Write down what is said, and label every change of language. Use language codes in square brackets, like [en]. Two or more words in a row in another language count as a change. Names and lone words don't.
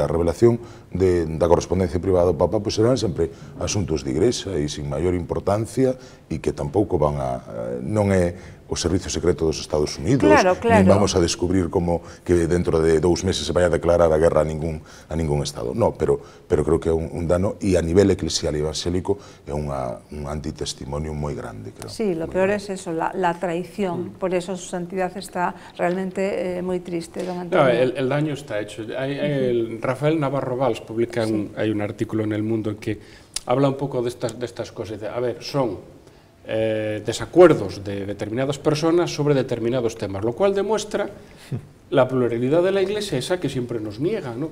[gl] A revelación da correspondencia privada do Papa pois serán sempre asuntos de Igrexa e sin maior importancia, e que tampouco non é o servicio secreto dos Estados Unidos, nin vamos a descubrir como que dentro de 2 meses se vai a declarar a guerra a ningún Estado. No, pero creo que é un dano, e a nivel eclesial e evangélico é un antitestimonio moi grande. [es] Sí, lo peor es eso, la traición, por eso su santidad está realmente muy triste, don Antonio. No, el daño está hecho. Rafael Navarro Valls publica hay un artículo en El Mundo en que habla un poco de estas cosas. A ver, son desacuerdos de determinadas personas sobre determinados temas, lo cual demuestra la pluralidad de la Iglesia, esa que siempre nos niega, ¿no?